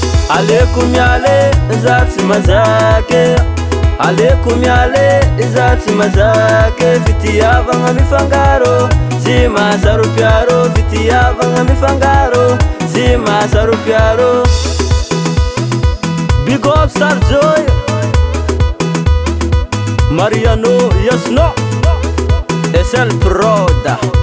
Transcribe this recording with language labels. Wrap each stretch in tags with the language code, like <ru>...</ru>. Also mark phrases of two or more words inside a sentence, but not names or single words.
<mg>Aleko miale, za tsy mazaky. Aleko miale, za tsy mazaky. Fitiavagna mifangaro, tsy mahasaro piaro. Fitiavagna mifangaro, tsy mahasaro piaro.</mg> <en>Big up Sarjoy, Mariano Yasno, S L Proda.</en>